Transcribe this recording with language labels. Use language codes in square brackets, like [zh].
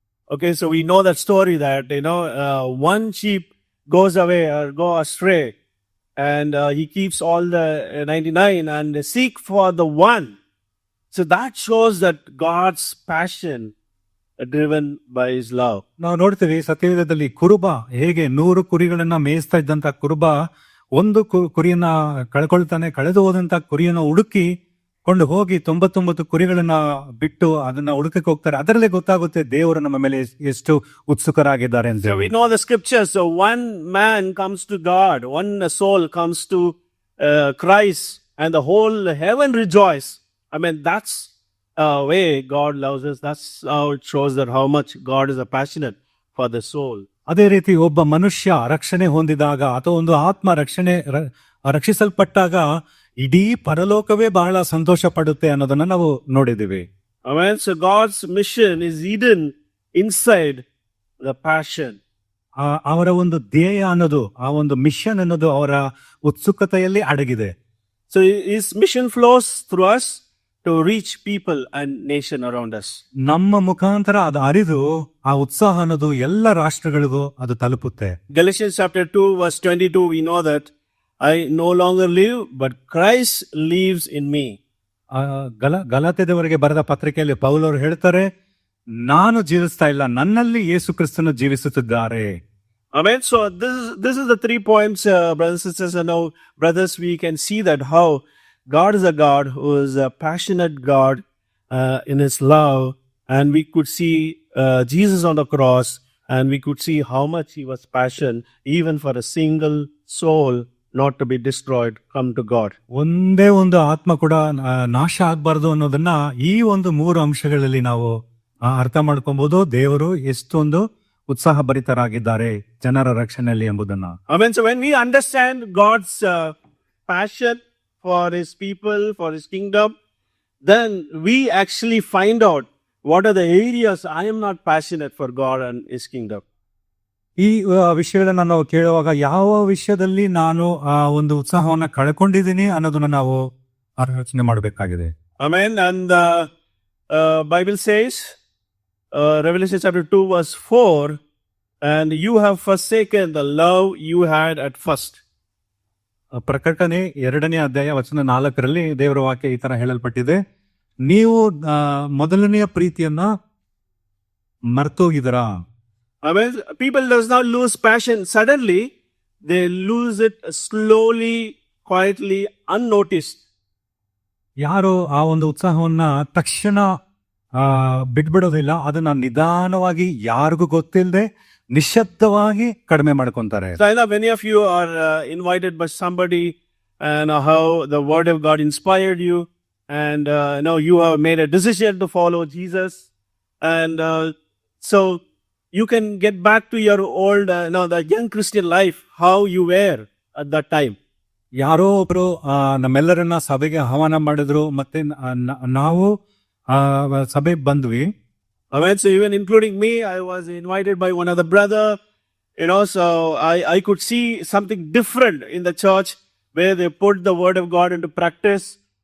[en] Okay, so we know that story that one sheep goes away or go astray, and he keeps all the 99 and seek for the one. So that shows that God's passion driven by His love. [kn] ನಾವು ನೋಡ್ತೀವಿ ಸತ್ಯವೇದದಲ್ಲಿ ಕುರುಬ ಹೇಗೆ 100 ಕುರಿಗಳನ್ನ ಮೇಯಿಸ್ತಾ ಇದ್ದಂತ ಕುರುಬ ಒಂದು ಕುರಿಯನ್ನ ಕಳ್ಕೊಳ್ತಾನೆ. ಕಳೆದು ಹೋದಂತ ಕುರಿಯನ್ನ ಹುಡುಕಿ ಕೊಂಡು ಹೋಗಿ 99 ಕುರಿಗಳನ್ನ ಬಿಟ್ಟು ಅದನ್ನ ಹುಡುಕಕ್ಕೆ ಹೋಗ್ತಾರೆ. ಅದರಲ್ಲೇ ಗೊತ್ತಾಗುತ್ತೆ ದೇವರು ನಮ್ಮ ಮೇಲೆ ಎಷ್ಟು ಉತ್ಸುಕರಾಗಿದ್ದಾರೆ ಅಂತ. [en] So we know the scriptures. So one man comes to God, one soul comes to Christ, and the whole heaven rejoice. I mean, that's way God loves us. That's how it shows that how much God is passionate for the soul. [kn] ಅದೇ ರೀತಿ ಒಬ್ಬ ಮನುಷ್ಯ ರಕ್ಷಣೆ ಹೊಂದಿದಾಗ ಅಥವಾ ಒಂದು ಆತ್ಮ ರಕ್ಷಿಸಲ್ಪಟ್ಟಾಗ ಇಡೀ ಪರಲೋಕವೇ ಬಹಳ ಸಂತೋಷ ಪಡುತ್ತೆ ಅನ್ನೋದನ್ನ ನಾವು ನೋಡಿದ್ದೀವಿ. [en] Amen. So God's mission is hidden inside the passion. [kn] ಅವರ ಒಂದು ಧ್ಯೇಯ ಅನ್ನೋದು, ಆ ಒಂದು ಮಿಷನ್ ಅನ್ನೋದು ಅವರ ಉತ್ಸುಕತೆಯಲ್ಲಿ ಅಡಗಿದೆ. [en] So His mission flows through us to reach people and nation around us. [kn] ನಮ್ಮ ಮುಖಾಂತರ ಅದು ಅರಿದು ಆ ಉತ್ಸಾಹ ಅನ್ನೋದು ಎಲ್ಲ ರಾಷ್ಟ್ರಗಳಿಗೂ ಅದು ತಲುಪುತ್ತೆ. [en] Galatians chapter 2 verse 22, we know that I no longer live, but Christ lives in me. [kn] ಗಲಾತ್ಯದವರಿಗೆ ಬರೆದ ಪತ್ರಿಕೆಯಲ್ಲಿ ಪೌಲರು ಹೇಳ್ತಾರೆ, ನಾನು ಜೀವಿಸ್ತಾ ಇಲ್ಲ, ನನ್ನಲ್ಲಿ ಯೇಸು ಕ್ರಿಸ್ತನು ಜೀವಿಸುತ್ತಿದ್ದಾರೆ. [en] Amen. So this is the 3 points, brothers and sisters. And now, brothers, we can see that how God is a God who is a passionate God in His love, and we could see Jesus on the cross, and we could see how much He was passionate even for a single soul not to be destroyed, come to God. [kn] ಒಂದೇ ಒಂದು ಆತ್ಮ ಕೂಡ ನಾಶ ಆಗ್ಬಾರ್ದು ಅನ್ನೋದನ್ನ ಈ ಒಂದು 3 ಅಂಶಗಳಲ್ಲಿ ನಾವು ಅರ್ಥ ಮಾಡ್ಕೊಬಹುದು. ದೇವರು ಎಷ್ಟೊಂದು ಉತ್ಸಾಹ ಭರಿತರಾಗಿದ್ದಾರೆ ಜನರ ರಕ್ಷಣೆಯಲ್ಲಿ ಎಂಬುದನ್ನ. [en] Amen. So when we understand God's passion for His people, for His kingdom, then we actually find out what are the areas I am not passionate for God and His kingdom. [kn] ಈ ವಿಷಯಗಳನ್ನ ನಾವು ಕೇಳುವಾಗ ಯಾವ ವಿಷಯದಲ್ಲಿ ನಾನು ಒಂದು ಉತ್ಸಾಹವನ್ನ ಕಳ್ಕೊಂಡಿದ್ದೀನಿ ಅನ್ನೋದನ್ನ ನಾವು ಆಲೋಚನೆ ಮಾಡಬೇಕಾಗಿದೆ. [en] Amen. And the Bible says, Revelation chapter 2 verse 4, and you have forsaken the love you had at first. [kn] ಪ್ರಕಟಣೆ 2ನೇ ಅಧ್ಯಾಯ ವಚನ 4ರಲ್ಲಿ ದೇವರ ವಾಕ್ಯ ಈ ತರ ಹೇಳಲ್ಪಟ್ಟಿದೆ, ನೀವು ಮೊದಲನೆಯ ಪ್ರೀತಿಯನ್ನ ಮರ್ತೋಗಿದರಾ. [en] I mean, people does not lose passion suddenly. They lose it slowly, quietly, unnoticed. [kn] ಯಾರು ಆ ಒಂದು ಉತ್ಸಾಹವನ್ನ ತಕ್ಷಣ ಬಿಟ್ಬಿಡೋದಿಲ್ಲ, ಅದನ್ನ ನಿಧಾನವಾಗಿ ಯಾರಿಗೂ ಗೊತ್ತಿಲ್ಲದೆ ನಿಶ್ಶಬ್ದವಾಗಿ ಕಡಿಮೆ ಮಾಡ್ಕೊಂತಾರೆ. [en] So I know many of you are invited by somebody, and how the word of God inspired you, and now you have made a decision to follow Jesus, and so you can get back to your old, the young Christian life, how you were at that time. [kn] ಯಾರೋ ಒಬ್ರು ನಮ್ಮೆಲ್ಲರನ್ನ ಸಭೆಗೆ ಆಹ್ವಾನ ಮಾಡಿದ್ರು, ಮತ್ತೆ ನಾವು ಸಭೆಗೆ ಬಂದ್ವಿ. [en] I mean, so even including me, I was invited by one other brother, so I could see something different in the church where they put the word of God into practice.